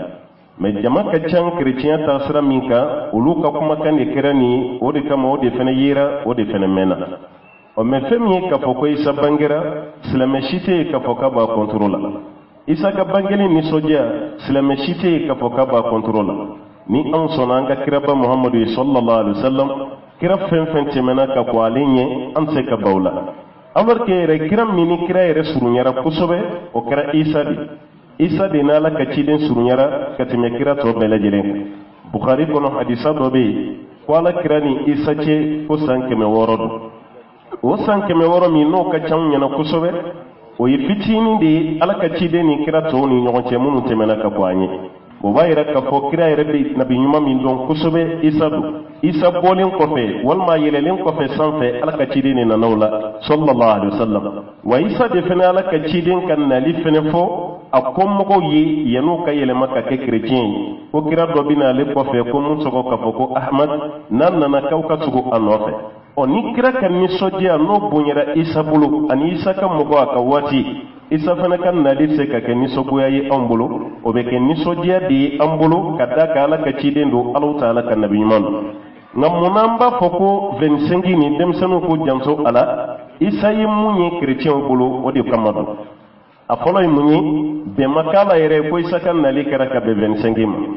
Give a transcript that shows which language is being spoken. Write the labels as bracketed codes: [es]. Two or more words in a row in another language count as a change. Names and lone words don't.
[bm] Mais jama ka can kerecɛnya ta sira min kan olu ka kumakan de kɛra nin o de kama o de fana yera o de fana mɛnna o mais fɛn min ye k'a fɔ ko Isa bangera silamɛ si tɛ yen k'a fɔ k'a b'a contrôle la Isa ka bangeli nisɔndiya silamɛ si tɛ yen k'a fɔ k'a b'a contrôle la ni anw sɔnna an ka kiraba Muhamadu ye [ar] صلى الله عليه وسلم [bm] kira fɛn fɛn tɛmɛna ka bɔ ale ɲɛ an tɛ se ka baw la [fr] alors que [bm] yɛrɛ kira min ni kira yɛrɛ surunyara kosɛbɛ o kɛra Isa de Isa de n'ala ka ciden surunyara ka tɛmɛ kira tɔ bɛɛ lajɛlen kan Bukhari kɔnɔ hadisa dɔ bɛ yen ko ala kira ni Isa cɛ ko san 600 don o san 600 min n'o ka ca anw ɲɛna kosɛbɛ o ye fitinin de ye ala ka ciden ni kira tɔw ni ɲɔgɔn cɛ minnu tɛmɛna ka bɔ an ye o b'a yira k'a fɔ kira yɛrɛ bɛ nabi ɲuman min dɔn kosɛbɛ Isa don Isa bɔlen kɔfɛ walima yɛlɛlen kɔfɛ sanfɛ ala ka ciden de nana o la [ar] صلى الله عليه وسلم [bm] wa Isa de fana ala ka ciden ka nali fana fɔ a ko mɔgɔw ye yan'u ka yɛlɛma ka kɛ kerecɛn ye ko kira dɔ bɛ na ale kɔfɛ ko mun tɔgɔ k'a fɔ ko Ahmad n'a nana k'aw ka tugu a nɔfɛ ni kira ka nisɔndiya n'o bonyara Isa bolo ani Isa ka mɔgɔ a ka waati Isa fana ka nali se ka kɛ nisɔngoya ye anw bolo o bɛ kɛ nisɔndiya de ye an bolo ka da ka ala ka ciden don Alahu Taala ka nabi ɲuman don nka munna an b'a fɔ ko 25 ni denmisɛnninw ko janso a la Isa ye mun ye kerecɛnw bolo o de kama don a fɔlɔ ye mun ye bɛnma k'a la yɛrɛ ko Isa ka nali kɛra ka bɛn 25 ma